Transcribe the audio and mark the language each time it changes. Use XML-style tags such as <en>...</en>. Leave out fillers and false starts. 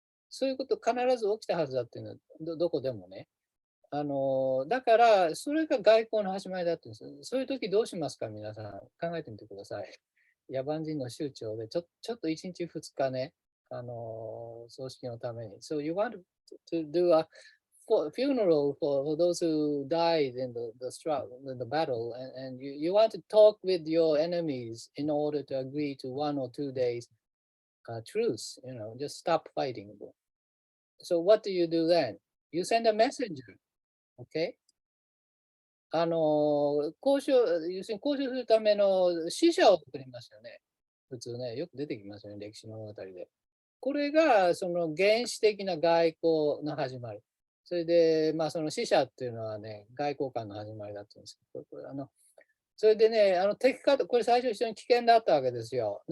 <ja>そういうこと必ず起きたはずだっていうのはどこでもね。だから、それが外交の始まりだってんです。そういう時どうしますか、皆さん。考えてみてください。野蛮人の酋長でちょっと1日2日ね、葬式のために。</ja> <en>So you want to do a funeral for those who died in the struggle, in the battle, and you want to talk with your enemies in order to agree to 1 or 2 days truce, just stop fighting. So what do you do then? You send a messenger, okay?</en> <ja>要するに交渉するための使者を送りますよね。普通ね、よく出てきますよね、歴史の物語で。これがその原始的な外交の始まり。それで、その使者っていうのはね、外交官の始まりだって言うんですけど、それでね、敵かと、これ最初非常に危険だったわけですよ。</ja>